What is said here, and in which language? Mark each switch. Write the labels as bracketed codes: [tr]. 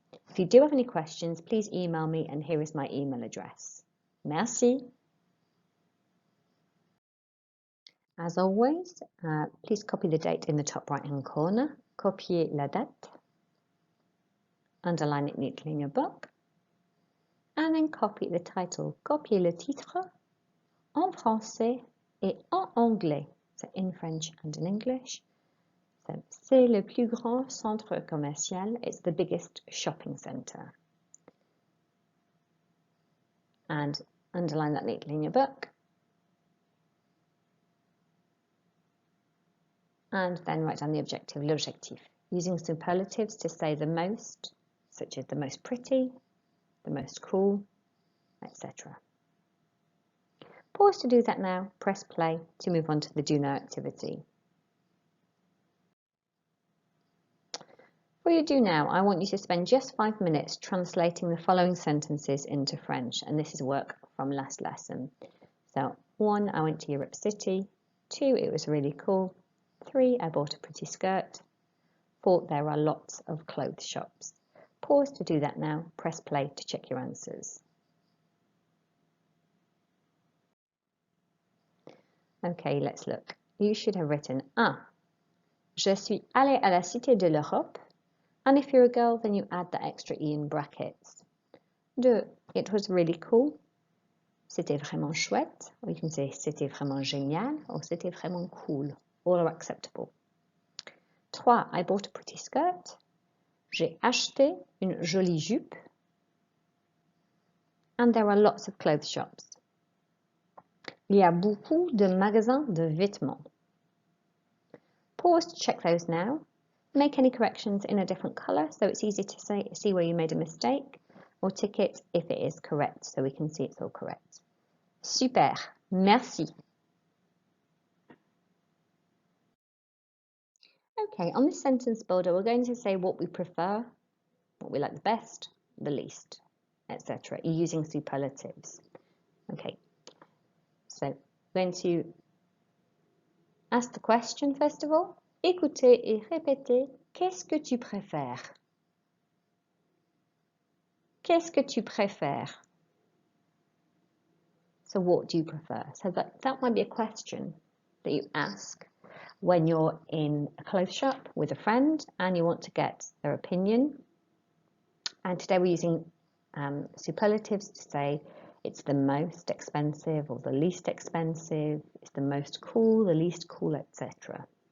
[en] If you do have any questions, please email me, and here is my email address. [fr] Merci. [en] As always, please copy the date in the top right-hand corner. [fr] Copier la date. [en] Underline it neatly in your book. And then copy the title. [fr] Copier le titre en français et en anglais. [en] So in French and in English. [fr] So, c'est le plus grand centre commercial. [en] It's the biggest shopping centre. And underline that neatly in your book. And then write down the objective, l'objectif, using superlatives to say the most, such as the most pretty, the most cool, etc. Pause to do that now, press play to move on to the do now activity. For your do now, I want you to spend just 5 minutes translating the following sentences into French, and this is work from last lesson. So 1, I went to Europe City. 2, it was really cool. 3, I bought a pretty skirt. 4, there are lots of clothes shops. Pause to do that now. Press play to check your answers. Okay, let's look. You should have written 1. [fr] Je suis allée à la Cité de l'Europe. [en] And if you're a girl, then you add the extra E in brackets. 2. It was really cool. [fr] C'était vraiment chouette. [en] Or you can say [fr] c'était vraiment génial or c'était vraiment cool. [en] All are acceptable. [fr] 3. [en] I bought a pretty skirt. [fr] J'ai acheté une jolie jupe. [en] And there are lots of clothes shops. [fr] Il y a beaucoup de magasins de vêtements. [en] Pause to check those now. Make any corrections in a different colour so it's easy to see where you made a mistake, or tick it if it is correct so we can see it's all correct. [fr] Super, merci. [en] Okay, on this sentence builder, we're going to say what we prefer, what we like the best, the least, etc. using superlatives. Okay, so we're going to ask the question first of all. [fr] Écoutez et répétez, qu'est-ce que tu préfères? Qu'est-ce que tu préfères? [en] So what do you prefer? So that might be a question that you ask when you're in a clothes shop with a friend and you want to get their opinion. And today we're using superlatives to say it's the most expensive or the least expensive, it's the most cool, the least cool, etc.